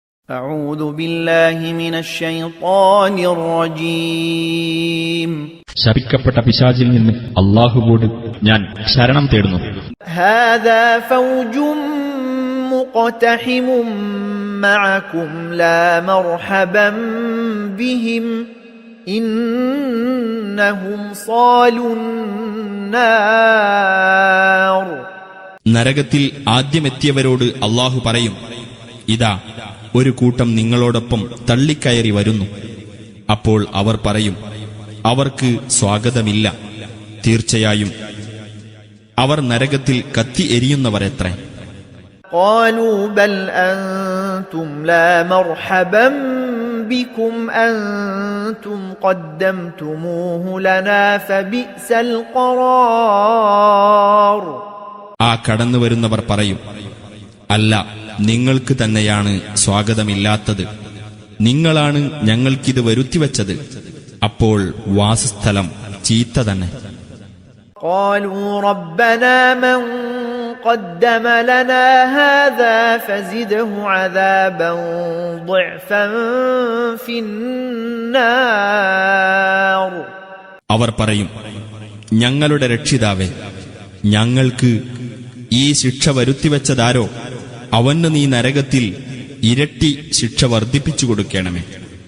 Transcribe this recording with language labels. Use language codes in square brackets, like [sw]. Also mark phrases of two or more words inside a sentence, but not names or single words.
[ar] أعوذ بالله من الشيطان الرجيم [ml] ശപിക്കപ്പെട്ട പിശാചിൽ നിന്ന് അല്ലാഹുവോട് ഞാൻ ശരണം തേടുന്നു. [ar] هذا فوج مقتحم معكم لا مرحبا بهم إنهم صالوا النار. [ml] നരകത്തിൽ ആദ്യമെത്തിയവരോട് അല്ലാഹു പറയും, ഇതാ ഒരു കൂട്ടം നിങ്ങളോടൊപ്പം തള്ളിക്കയറി വരുന്നു. അപ്പോൾ അവർ പറയും, അവർക്ക് സ്വാഗതമില്ല, തീർച്ചയായും അവർ നരകത്തിൽ കത്തി എരിയുന്നവരെത്രേ. [ar] قالوا بل أنتم لا مرحبا بكم أنتم قدمتموه لنا فبئس القرار. [ml] ആ കടന്നു വരുന്നവർ പറയും, അല്ല, നിങ്ങൾക്ക് തന്നെയാണ് സ്വാഗതമില്ലാത്തത്, നിങ്ങളാണ് ഞങ്ങൾക്കിത് വരുത്തിവച്ചത്, അപ്പോൾ വാസസ്ഥലം ചീത്ത തന്നെ. [ar] قالوا ربنا من قدم لنا هذا فزده عذابا ضعفا في النار. [ml] അവർ പറയും, ഞങ്ങളുടെ രക്ഷിതാവേ, ഞങ്ങൾക്ക് ഈ ശിക്ഷ വരുത്തിവെച്ചതാരോ അവന് നീ നരകത്തിൽ ഇരട്ടി ശിക്ഷ വർദ്ധിപ്പിച്ചു കൊടുക്കണമേ.